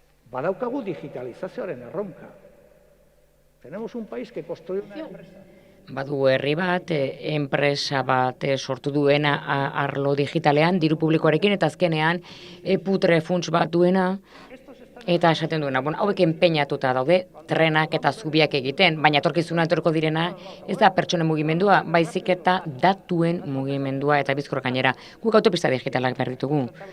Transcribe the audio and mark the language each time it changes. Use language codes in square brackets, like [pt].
[eu] Badaukagu digitalizazioaren erronka. [es] Tenemos un país que construye una empresa. [eu] Badu herri bat, enpresa bat sortu duena arlo digitalean, diru publikoarekin, eta azkenean putre funts bat duena, eta esaten duena, hauek enpeinatuta daude, trenak eta zubiak egiten, baina etorkizuna etorko direna, ez da pertsonen mugimendua, baizik eta datuen mugimendua, eta bizkorra gainera, guk autopista digitalak behar ditugu.